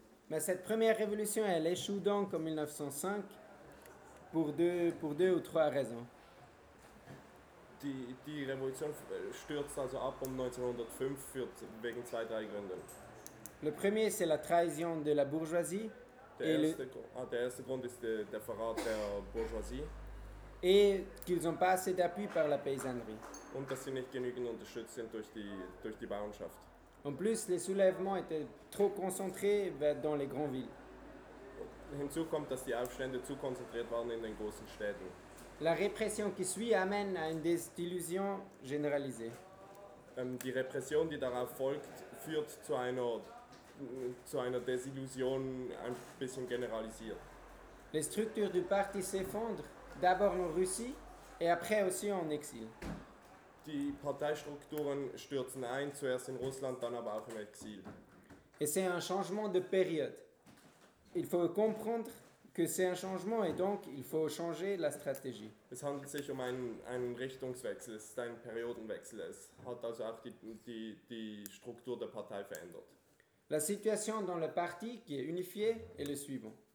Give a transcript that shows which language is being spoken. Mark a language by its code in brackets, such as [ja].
[fr] Mais cette première révolution, elle échoue donc en 1905 pour deux ou trois raisons. [de] Die Revolution stürzt also ab um 1905 wegen zwei, drei Gründen. [fr] Le premier, c'est la trahison de la bourgeoisie. [de] Der erste Grund ist der Verrat der Bourgeoisie. [fr] Et qu'ils n'ont pas assez d'appui par la paysannerie. [de] Und dass sie nicht genügend unterstützt sind durch die Bauernschaft. [fr] En plus, les soulèvements étaient trop concentrés dans les grandes villes. [de] Hinzu kommt, dass die Aufstände zu konzentriert waren in den großen Städten. [fr] La répression qui suit amène à une désillusion généralisée. [de] Die Repression, die darauf folgt, führt zu einer Désillusion ein bisschen generalisiert. [fr] Les structures du parti s'effondrent, d'abord en Russie et après aussi en exil. [de] Die Parteistrukturen stürzen ein, zuerst in Russland, dann aber auch im Exil. [fr] Et c'est un changement de période. Il faut comprendre que c'est un changement et donc il faut changer la stratégie. [de] Es handelt sich um einen Richtungswechsel, es ist ein Periodenwechsel. Es hat also auch die Struktur der Partei verändert. [fr] La situation dans le parti qui est unifié est le suivant.